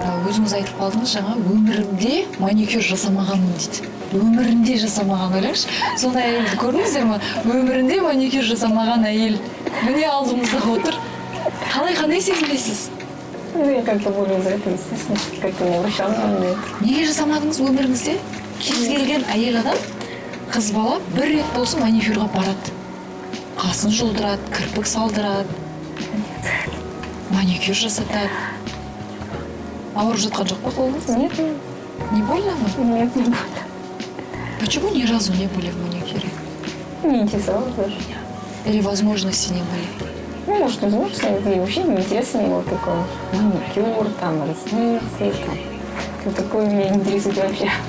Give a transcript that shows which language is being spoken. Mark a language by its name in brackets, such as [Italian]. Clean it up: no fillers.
[Kazakh] Өзіңіз айтып қалдыңыз, жаңа өмірімде маникюр жасамағанмын дейді. Өмірінде жасамаған, ойлаңызшы. Сондай әйелді көрдіңіздер ме? Өмірінде маникюр жасамаған әйел. Міне алдымызда отыр. Қандай сезінесіз? [Russian] Ну, я как-то более за это, естественно, как-то не обращала внимания. [Kazakh] Неге жасамадыңыз өміріңізде? Кез келген әйел адам, қыз бала бір рет болсын маникюрға барады. Қасын жұлдырады, кірпік салдырады. Маникюр жасатады. Ауырып жатқан жоқ па қолыңыз? [Russian] Нет, Не больно ма? нет, не больно. Почему ни разу не были в маникюре? Не интересовалась даже. Или возможности не были? Ну, может, возможно, и вообще не интересно не было такого. Маникюр, там, ресницы, там. Вот такое меня не интересует вообще.